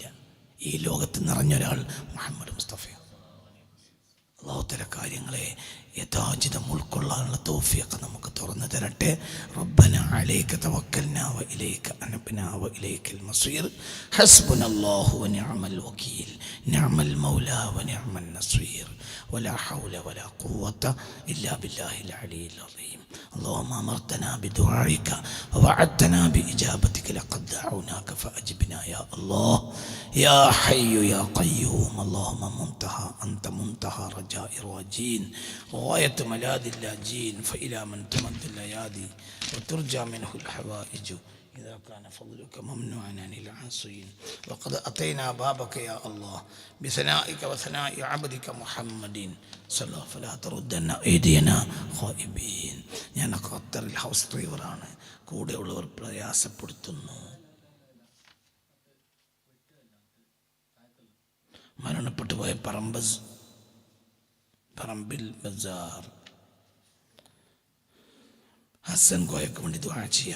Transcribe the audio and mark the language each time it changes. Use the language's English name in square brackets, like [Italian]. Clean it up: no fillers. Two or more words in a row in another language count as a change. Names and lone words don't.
[Malayalam] ഈ ലോകത്ത് നിറഞ്ഞൊരാൾ മുഹമ്മദ് മുസ്തഫ. അള്ളാഹു തല കാര്യങ്ങളെ യഥാചിതം ഉൾക്കൊള്ളാനുള്ള തൗഫീഖ് നമുക്ക് തുറന്നു തരട്ടെ. [Arabic] ربنا عليك توكلنا وإليك أنبنا وإليك المصير. حسبنا الله ونعم الوكيل. نعم المولى ونعم النصير. ولا حول ولا قوة إلا بالله العلي العظيم. اللهم أمرتنا بدعائك ووعدتنا بإجابتك لقد دعوناك فأجبنا يا الله يا حي يا قيوم. اللهم أنت منتهى رجاء الراجين وغاية ملاذ اللاجين، فإلى من تمد الأيادي وترجى منه الحوائج إذا كان فضلك ممنوعا عن العاصين. وقد أتينا بابك يا الله بثنائك وثناء عبدك محمد صلى فلا تردن أيدينا خائبين. [Malayalam] ഞാൻ ഖത്തറിൽ ഹൗസ് ഡ്രൈവറാണ്. കൂടെയുള്ളവർ പ്രയാസപ്പെടുത്തുന്നു. മരണപ്പെട്ടു പോയ പറമ്പിൽ ബസാർ ഹസൻ കോയക്ക് വേണ്ടി ദുആ ചെയ്യാൻ.